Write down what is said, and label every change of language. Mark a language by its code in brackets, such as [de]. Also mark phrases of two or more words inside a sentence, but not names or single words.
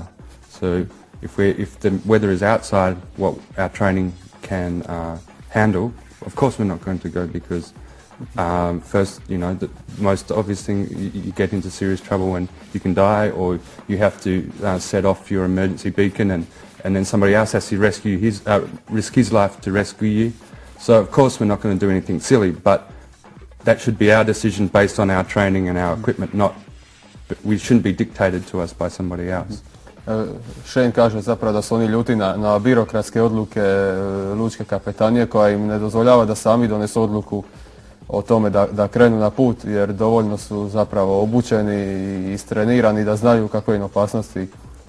[en] So if the weather is outside what our training can handle, of course we're not going to go because first, you know, the most obvious thing, you get into serious trouble and you can die, or you have to set off your emergency beacon and then somebody else has to risk his life to rescue you. So of course we're not going to do anything silly, but that should be our decision based on our training and our equipment, we shouldn't be dictated to us by somebody else. [hr] Shane kaže zapravo da su oni ljuti na birokratske odluke lučke kapetanije koja im ne dozvoljava da sami donesu odluku o tome da krenu na put, jer dovoljno su zapravo obučeni i istrenirani da znaju kakve im opasnosti